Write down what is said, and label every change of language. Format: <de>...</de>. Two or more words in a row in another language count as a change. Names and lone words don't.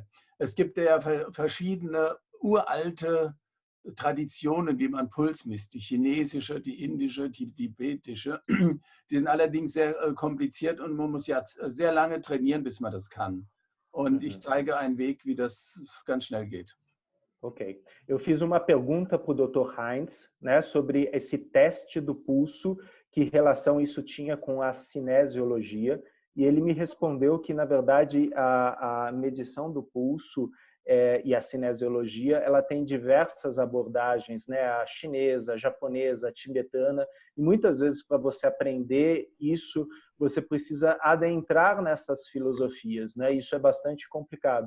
<de>Es gibt ja verschiedene uralte Traditionen, wie man Puls misst. Die chinesische, die indische, die tibetische. Die sind allerdings sehr kompliziert und man muss ja sehr lange trainieren, bis man das kann. Und ich zeige einen Weg, wie das ganz schnell geht. Ok.</de> <pt>Eu fiz uma pergunta para o Dr. Heinz, né, sobre esse teste do pulso, que relação isso tinha com a cinesiologia, e ele me respondeu que, na verdade, a medição do pulso e a cinesiologia, ela tem diversas abordagens, né, a chinesa, a japonesa, a tibetana, e muitas vezes para você aprender isso, você precisa adentrar nessas filosofias, né, isso é bastante complicado.</pt>